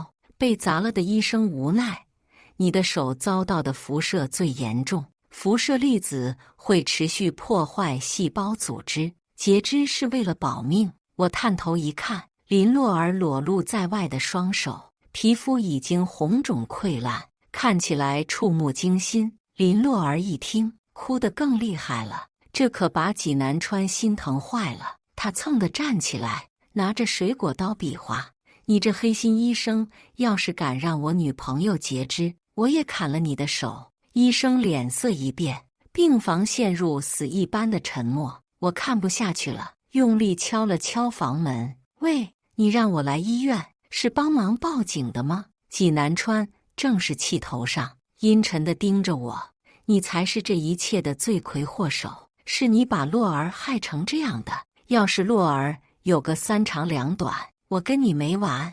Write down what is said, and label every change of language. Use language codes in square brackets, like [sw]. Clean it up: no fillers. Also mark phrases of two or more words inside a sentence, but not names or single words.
[zh] 被砸了的醫生無奈：“你的手遭到的輻射最嚴重，輻射粒子會持續破壞細胞組織，截肢是為了保命。” 我探頭一看，林洛兒裸露在外的雙手，皮膚已經紅腫潰爛，看起來觸目驚心。林洛兒一聽，哭得更厲害了，這可把紀南川心疼壞了。他蹭地站起來，拿着水果刀比劃：“你這黑心醫生，要是敢讓我女朋友截肢，我也砍了你的手！” 醫生臉色一變，病房陷入死一般的沉默。我看不下去了，用力敲了敲房門：“喂，你讓我來醫院，是幫忙報警的嗎？” 紀南川正是氣頭上，陰沉地盯着我：“你才是這一切的罪魁禍首，是你把洛兒害成這樣的。要是洛兒有個3長2短，我跟你沒完！”